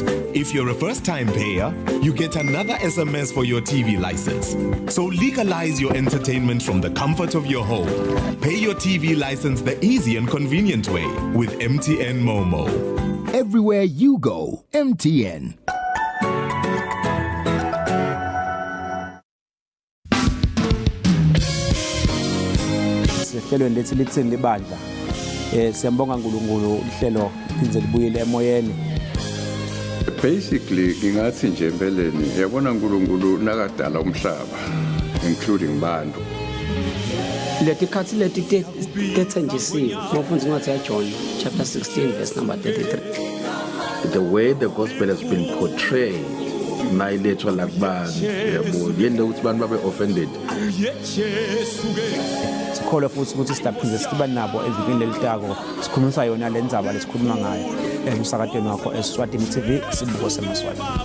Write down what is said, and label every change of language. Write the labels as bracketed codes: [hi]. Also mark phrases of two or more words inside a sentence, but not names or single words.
[en] If you're a first-time payer, you get another SMS for your TV license. So legalize your entertainment from the comfort of your home. Pay your TV license the easy and convenient way with MTN Momo. Everywhere you go, MTN. [ss] Hlelweni lethi lithini libandla siyambonga uNkulunkulu uhlelo liphindze libuyele emoyeni. [zu] Basically ngingathi nje empeleni yabona uNkulunkulu nakadala umhlaba including bantu. [ss] Leti khathi leti tethenjisiwe mofundzi incwadi ya John [en] chapter 16 verse number 33. The way the gospel has been portrayed [zu] mayilethwa la kubantu yabo yena ukuthi abantu babe offended. [ss] Sikholwa futhi ukuthi sidaphinde siba nabo evikini lelitako sikhulumisa yona le ndzaba lesikhuluma ngayo emsakadweni wakho Eswatini TV sibuko semaswati.